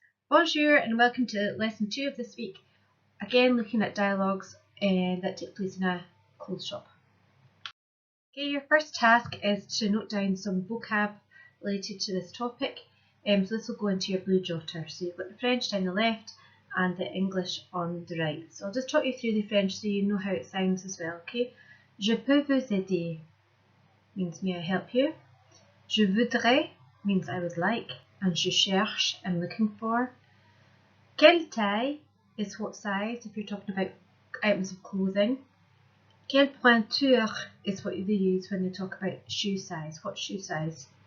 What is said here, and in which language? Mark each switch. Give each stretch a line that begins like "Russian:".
English: Bonjour and welcome to lesson 2 of this week, again looking at dialogues that take place in a clothes shop. Okay, your first task is to note down some vocab related to this topic, so this will go into your blue jotter. So you've got the French down the left and the English on the right. So I'll just talk you through the French so you know how it sounds as well, okay?
French: Je peux vous aider
English: means may I help you.
French: Je voudrais
English: means I would like, and
French: je cherche,
English: I'm looking for.
French: Quelle taille
English: is what size if you're talking about items of clothing.
French: Quelle pointure
English: is what they use when they talk about shoe size. What shoe size?